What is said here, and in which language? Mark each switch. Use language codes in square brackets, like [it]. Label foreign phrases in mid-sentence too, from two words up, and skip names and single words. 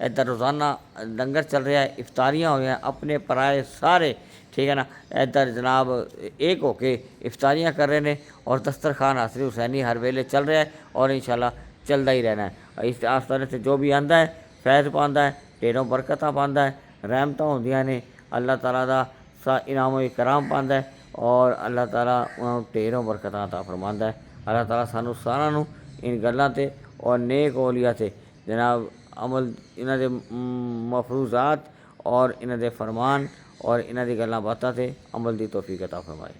[ur] ادھر روزانہ لنگر چل رہا ہے، افطاریاں ہوئی ہیں، اپنے پرائے سارے ٹھیک ہے نا ادھر جناب ایک ہو کے افطاریاں کر رہے ہیں، اور دسترخوان حسنی حسینی ہر ویلے چل رہا ہے اور انشاءاللہ چلتا ہی رہنا ہے۔ اس آستانے سے جو بھی [pa] آندا ہے فیض پاندا ہے، ڈھیروں برکتاں پاندا ہے، رحمتاں ہوندیاں نے، اللہ تعالیٰ دا انعام و اکرام پاندا ہے، اور اللہ تعالیٰ ڈھیروں برکتاں عطا فرماندا ہے۔ اللہ تعالیٰ سانوں ساراں نوں ان گلاں تے اور نیک اولیاء تے جناب عمل انہاں دے مفروضات اور انہاں دے فرمان اور انہاں دی گلاں باتاں تے عمل دی توفیق عطا فرمائے۔